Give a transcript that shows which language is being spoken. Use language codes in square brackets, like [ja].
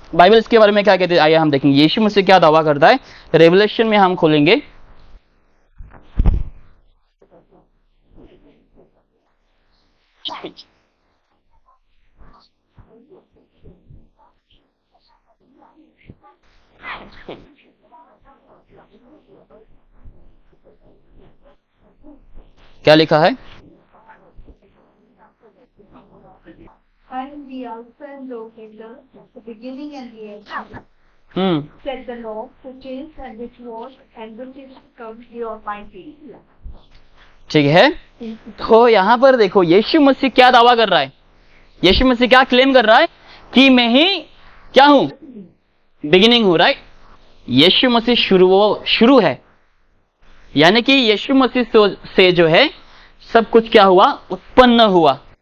[hi] Bible इसके बारे में क्या कहते हैं, आइए हम देखेंगे यीशु मसीह क्या दावा करता है। रेवलेशन में हम खोलेंगे, क्या लिखा है? [en] And the Alpha and Omega, the beginning and the end, said the Lord, which is and which was and which is to come, the Almighty. [hi] ठीक है, तो यहां पर देखो यीशु मसीह क्या दावा कर रहा है, यीशु मसीह क्या क्लेम कर रहा है कि मैं ही क्या हूं, बिगिनिंग हूं, राइट। यीशु मसीह शुरू है, यानी कि यीशु मसीह से जो है सब कुछ क्या हुआ, उत्पन्न हुआ।